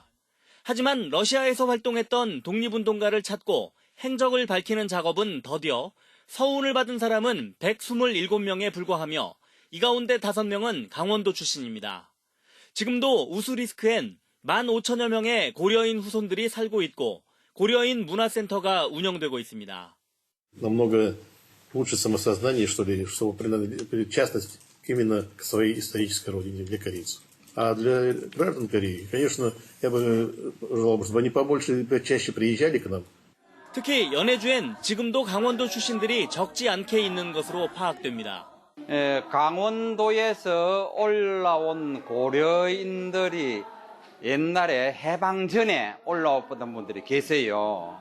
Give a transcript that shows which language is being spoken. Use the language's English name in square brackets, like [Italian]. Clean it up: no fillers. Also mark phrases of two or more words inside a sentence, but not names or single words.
[Korean] 하지만 러시아에서 활동했던 독립운동가를 찾고 행적을 밝히는 작업은 더디어 서운을 받은 사람은 127명에 불과하며 이 가운데 5명은 강원도 출신입니다. 지금도 우스리스크엔 15,000여 명의 고려인 후손들이 살고 있고 고려인 문화센터가 운영되고 있습니다. [Russian] намного лучше самосознание, что ли, что причастность именно к своей исторической родине, для корейцев. А для граждан Кореи, конечно, я бы желал, чтобы они побольше, чаще приезжали к нам. [Korean] 특히 연해주엔 지금도 강원도 출신들이 적지 않게 있는 것으로 파악됩니다. 강원도에서 올라온 고려인들이 옛날에 해방 전에 올라왔던 분들이 계세요.